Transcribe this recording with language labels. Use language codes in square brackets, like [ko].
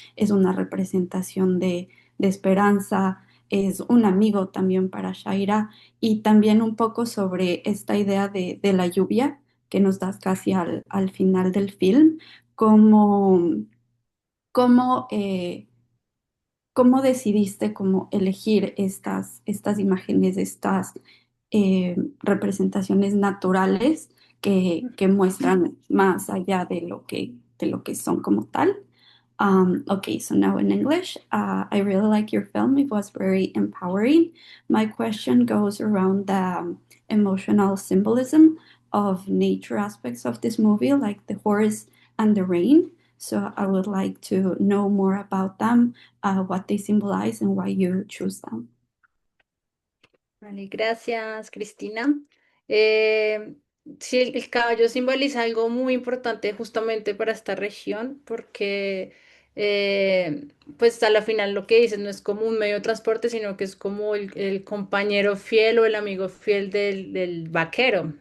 [es] es una representación de esperanza, es un amigo también para Shaira, y también un poco sobre esta idea de la lluvia que nos das casi al final del film cómo, cómo, cómo decidiste cómo elegir estas imágenes, estas representaciones naturales que muestran más allá de lo que son como tal. [en] Okay, so now in English, I really like your film. It was very empowering. My question goes around the emotional symbolism of nature aspects of this movie, like the horse and the rain. So I would like to know more about them, what they symbolize, and why you choose them. [es] Vale, gracias, Cristina. Eh, sí, el caballo simboliza algo muy importante justamente para esta región porque pues a la final lo que dices no es como un medio de transporte, sino que es como el compañero fiel o el amigo fiel del vaquero.